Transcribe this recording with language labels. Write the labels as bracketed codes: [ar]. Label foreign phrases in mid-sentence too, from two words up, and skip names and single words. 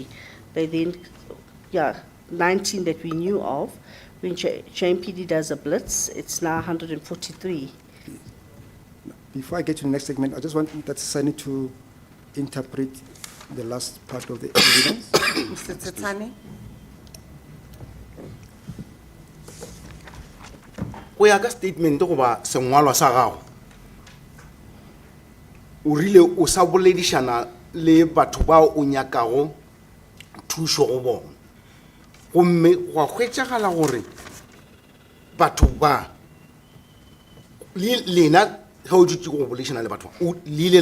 [en] They then, 19 that we knew of. When JMPD does a blitz, it's now 143. Before I get to the next segment, I just want that Sani to interpret the last part of the evidence. Mr. Tsetsane? [nso] go ya ka statement goba sengwalwa sa gago o rile o sa boledišana le batho bao o nyakago thušo go bona gomme go hwetšagala gore batho ba lena ga o dutse go boledišana le batho o le